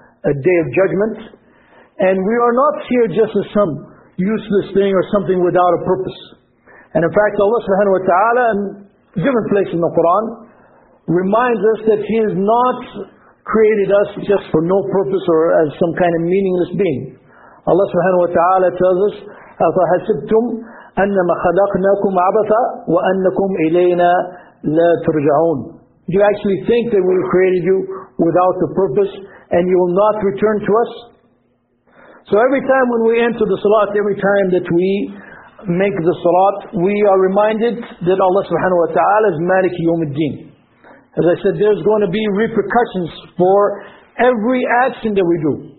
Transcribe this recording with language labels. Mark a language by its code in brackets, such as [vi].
[en] a day of judgment. And we are not here just as some useless thing or something without a purpose. And in fact, Allah subhanahu wa ta'ala, in different places in the Quran, reminds us that He has not created us just for no purpose or as some kind of meaningless being. Allah subhanahu wa ta'ala tells us, [ar] أَفَحَسِبْتُمْ أَنَّمَا خَلَقْنَاكُمْ عَبَثًا وَأَنَّكُمْ إِلَيْنَا لَا تُرْجَعُونَ. [en] Do you actually think that we created you without a purpose and you will not return to us? So every time when we enter the salat, every time that we make the salat, we are reminded that Allah subhanahu wa ta'ala is Malik Yawm al-Din. As I said, there's going to be repercussions for every action that we do.